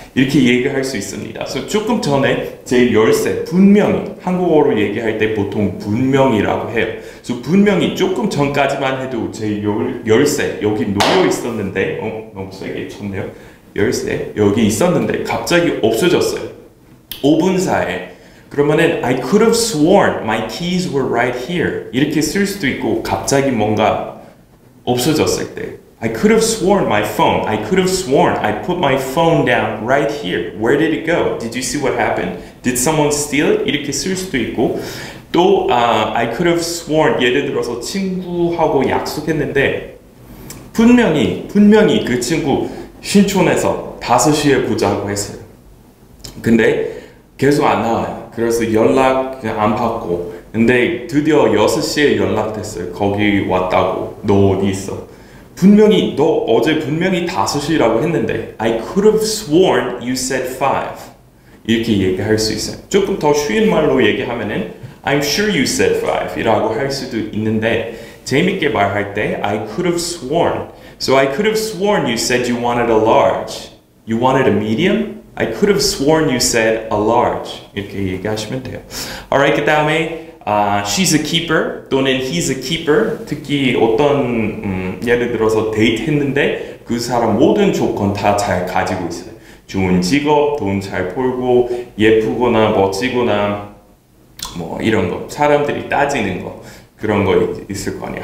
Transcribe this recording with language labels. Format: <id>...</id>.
<ko>이렇게 얘기할 수 있습니다. So 조금 전에 제 열쇠, 분명히 한국어로 얘기할 때 보통 분명이라고 해요. So 분명히 조금 전까지만 해도 제 열쇠 여기 놓여 있었는데 너무 세게 쳤네요. 열쇠 여기 있었는데 갑자기 없어졌어요. 5분 사이에. 그러면은</ko> <en>I could have sworn my keys were right here.</en> <ko>이렇게 쓸 수도 있고 갑자기 뭔가 없어졌을 때</ko> <en>I could have sworn my phone. I could have sworn I put my phone down right here. Where did it go? Did you see what happened? Did someone steal it?</en> <ko>이렇게 쓸 수도 있고 또</ko> <en>I could have sworn</en> <ko>예를 들어서 친구하고 약속했는데 분명히 그 친구 신촌에서 5시에 보자고 했어요. 근데 계속 안 나와요. 그래서 연락 안 받고 근데 드디어 6시에 연락됐어요. 거기 왔다고. 너 어디 있어? 너 어제 분명히 5시라고 했는데</ko> <en>I could have sworn you said 5.</en> <ko>이렇게 얘기할 수 있어요. 조금 더 쉬운 말로 얘기하면은</ko> <en>I'm sure you said 5</en> <ko>이라고 할 수도 있는데 재밌게 말할 때</ko> <en>I could have sworn. So I could have sworn you said you wanted a large. You wanted a medium? I could have sworn you said a large.</en> <ko>이렇게 얘기하시면 돼요.</ko> <en>Alright,</en> <ko>그 다음에</ko> <en>she's a keeper</en> <ko>또는</ko> <en>he's a keeper.</en> <ko>특히 어떤 예를 들어서 데이트 했는데 그 사람 모든 조건 다 잘 가지고 있어요. 좋은 직업, 돈 잘 벌고 예쁘거나 멋지거나 뭐 이런 거 사람들이 따지는 거 그런 거 있을 거 아니에요.</ko>